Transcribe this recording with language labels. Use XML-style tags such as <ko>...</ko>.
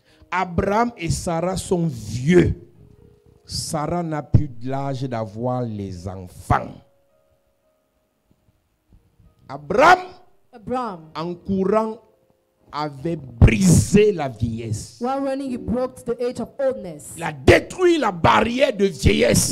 <fr>Abraham et Sarah sont vieux. Sarah n'a plus l'âge d'avoir les enfants. Abraham, en courant, avait brisé la vieillesse.</fr> <en>While running, he broke the age of oldness.</en> <fr>Il a détruit la barrière de vieillesse.</fr>